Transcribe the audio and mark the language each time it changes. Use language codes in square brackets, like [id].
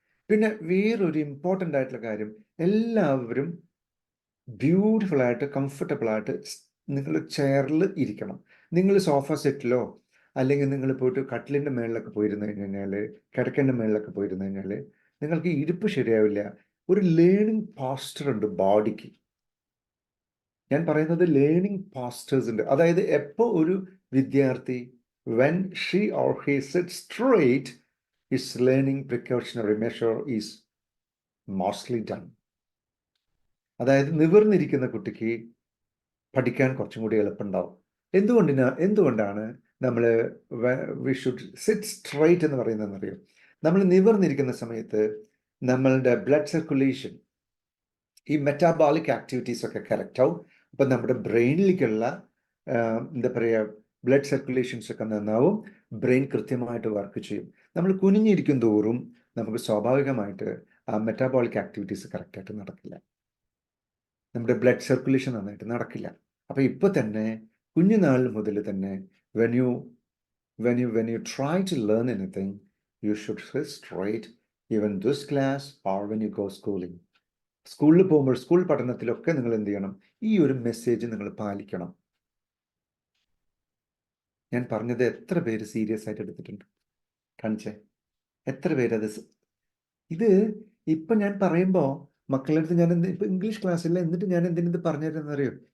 [ml] പിന്നെ വേറൊരു ഇമ്പോർട്ടൻ്റ് ആയിട്ടുള്ള കാര്യം, എല്ലാവരും ബ്യൂട്ടിഫുള്ളായിട്ട് കംഫർട്ടബിളായിട്ട് നിങ്ങൾ ചെയറിൽ ഇരിക്കണം. നിങ്ങൾ സോഫ സെറ്റിലോ അല്ലെങ്കിൽ നിങ്ങൾ പോയിട്ട് കട്ടിലിൻ്റെ മേളിലൊക്കെ പോയിരുന്നു കഴിഞ്ഞാൽ, കിടക്കേൻ്റെ മേളിലൊക്കെ പോയിരുന്നു കഴിഞ്ഞാൽ നിങ്ങൾക്ക് ഇരിപ്പ് ശരിയാവില്ല. ഒരു ലേണിംഗ് പോസ്റ്റർ ഉണ്ട് ബോഡിക്ക്. ഞാൻ പറയുന്നത് ലേണിംഗ് പോസ്റ്റേഴ്സ് ഉണ്ട്. അതായത് എപ്പോൾ ഒരു വിദ്യാർത്ഥി [en] when she or he sits straight, his learning precautionary measure is mostly done. [ml] അതായത് നിവർന്നിരിക്കുന്ന കുട്ടിക്ക് പഠിക്കാൻ കുറച്ചും കൂടി എളുപ്പമുണ്ടാവും. എന്തുകൊണ്ടാണ് നമ്മൾ [en] we should sit straight [ml] എന്ന് പറയുന്നതെന്നറിയോ? നമ്മൾ നിവർന്നിരിക്കുന്ന സമയത്ത് നമ്മളുടെ ബ്ലഡ് സർക്കുലേഷൻ, ഈ മെറ്റാബോളിക് ആക്ടിവിറ്റീസ് ഒക്കെ കറക്റ്റ് ആവും. അപ്പം നമ്മുടെ ബ്രെയിനിലേക്കുള്ള എന്താ പറയുക, ബ്ലഡ് സർക്കുലേഷൻസ് ഒക്കെ നന്നാവും, ബ്രെയിൻ കൃത്യമായിട്ട് വർക്ക് ചെയ്യും. നമ്മൾ കുനിഞ്ഞിരിക്കും തോറും നമുക്ക് സ്വാഭാവികമായിട്ട് ആ മെറ്റാബോളിക് ആക്ടിവിറ്റീസ് കറക്റ്റായിട്ട് നടക്കില്ല, നമ്മുടെ ബ്ലഡ് സർക്കുലേഷൻ നന്നായിട്ട് നടക്കില്ല. അപ്പോൾ ഇപ്പോൾ തന്നെ കുഞ്ഞുനാൾ മുതൽ തന്നെ [en] when you try to learn anything, you should sit straight, even this class or when you go schooling. [ml] സ്കൂളിൽ പോകുമ്പോൾ, സ്കൂൾ പഠനത്തിലൊക്കെ നിങ്ങൾ എന്ത് ചെയ്യണം? ഈ ഒരു മെസ്സേജ് നിങ്ങൾ പാലിക്കണം. ഞാൻ പറഞ്ഞത് എത്ര പേര് സീരിയസ് ആയിട്ട് എടുത്തിട്ടുണ്ട്? കാണിച്ചേ, എത്ര പേരത്? ഇത് ഇപ്പം ഞാൻ പറയുമ്പോൾ മക്കളുടെ അടുത്ത് ഞാൻ ഇപ്പം ഇംഗ്ലീഷ് ക്ലാസ്സില്ല, എന്നിട്ട് ഞാൻ എന്തിനത് പറഞ്ഞു തരുന്നറിയോ?